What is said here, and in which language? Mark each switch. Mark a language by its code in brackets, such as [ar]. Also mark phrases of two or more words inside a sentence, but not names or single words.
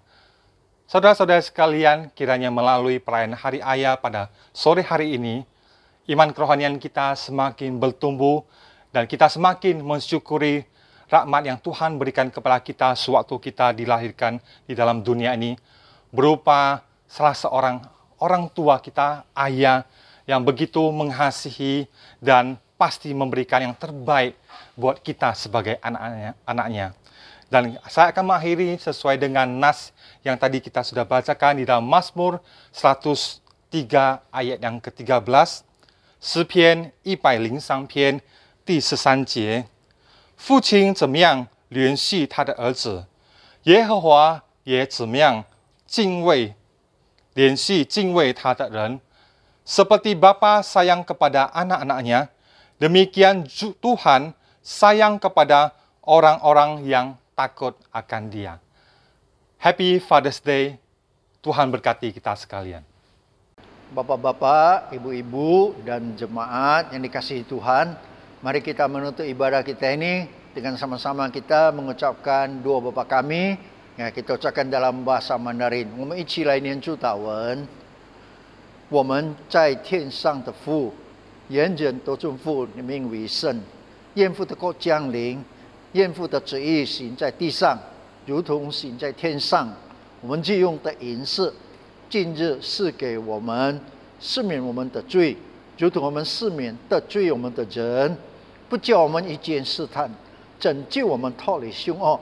[id] Saudara-saudara sekalian, kiranya melalui perayaan Hari Ayah pada sore hari ini, iman kerohanian kita semakin bertumbuh dan kita semakin mensyukuri rahmat yang Tuhan berikan kepada kita sewaktu kita dilahirkan di dalam dunia ini, berupa salah seorang orang tua kita, ayah, yang begitu mengasihi dan pasti memberikan yang terbaik buat kita sebagai anaknya. Dan saya akan mengakhiri sesuai dengan nas yang tadi kita sudah bacakan di dalam Mazmur 103 ayat yang ke-13, [zh] 诗篇103篇第13节，父亲怎么样怜恤他的儿子，耶和华也怎么样怜恤敬畏他的人。 [id] Seperti Bapa sayang kepada anak-anaknya, demikian Tuhan sayang kepada orang-orang yang takut akan Dia. [en] Happy Father's Day. [id] Tuhan berkati kita sekalian. Bapak-bapak, ibu-ibu, dan jemaat yang dikasihi Tuhan, mari kita menutup ibadah kita ini dengan sama-sama kita mengucapkan doa Bapa kami. Ya, kita ucapkan dalam bahasa Mandarin. [zh] 我们一起来念主祷文。我们在天上的父，人人都尊父你名为圣，愿父的国降临，愿父的旨意行在地上，如同行在天上。我们既用的银饰，近日赐给我们，赦免我们的罪，如同我们赦免得罪我们的人，不叫我们遇见试探，拯救我们脱离凶恶。